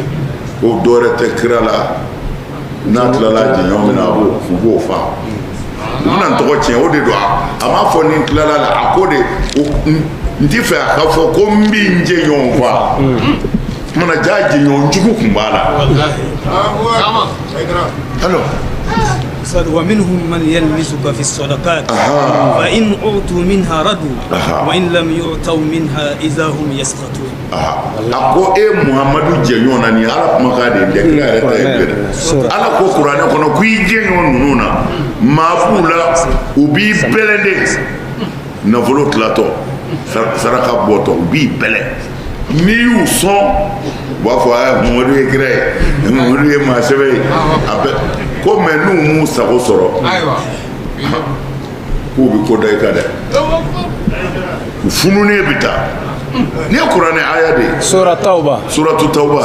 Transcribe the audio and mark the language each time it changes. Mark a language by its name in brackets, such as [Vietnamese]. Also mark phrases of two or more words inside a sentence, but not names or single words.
[Bambara] ko dɔwɛrɛ tɛ kira la n'a tilala jɛɲɔgɔn min na u b'o fa u bɛna n tɔgɔ tiɲɛ o de don a m'a fɔ ni n tilala la a ko de n tɛ fɛ a ka fɔ ko n bɛ n jɛɲɔgɔn fa mana jaa jɛɲɔgɔn jugu tun b'a la alors [Arabic] ومنهم من يلمزك في الصدقات فإن أعطوا منها ردوا وإن لم يعطوا منها إذا هم يسخطون [Bambara] a ko muhamadu jɛɲɔgɔn na nin ye ala kumakan de ye dɛ kira yɛrɛ ta ye bilen dɛ ala ko kuranɛ kɔnɔ ko i jɛɲɔgɔn ninnu na maa b'u la u b'i bɛlɛnden nafolo tilatɔ saraka bɔtɔ u b'i bɛlɛ n'i y'u sɔn u b'a fɔ mamadu ye kira ye mamadu ye maa sɛbɛ ye a bɛ ko mɛ n'u m'u sago sɔrɔ k'u bɛ ko da i kan dɛ u fununen bɛ taa ni ye kuranɛ aya de ye suratu tawba